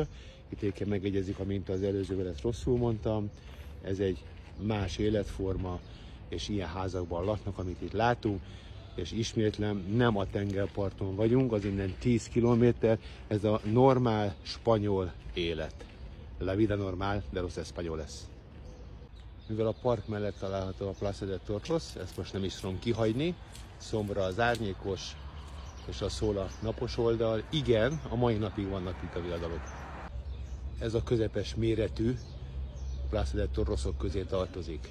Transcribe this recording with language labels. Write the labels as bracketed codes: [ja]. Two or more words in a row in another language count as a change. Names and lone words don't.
[hu] Itt éppen megegyezik, amint az előzővel ezt rosszul mondtam. Ez egy más életforma, és ilyen házakban laknak, amit itt látunk. És ismétlem, nem a tengerparton vagyunk, az innen 10 kilométer, ez a normál spanyol élet. [es] La vida normal de los españoles. [hu] Mivel a park mellett található a Plaza de Toros, ezt most nem is tudom kihagyni, szombra az árnyékos, és a szól a napos oldal. Igen, a mai napig vannak pikaviadalok. Ez a közepes méretű Plaza de Torosok közé tartozik.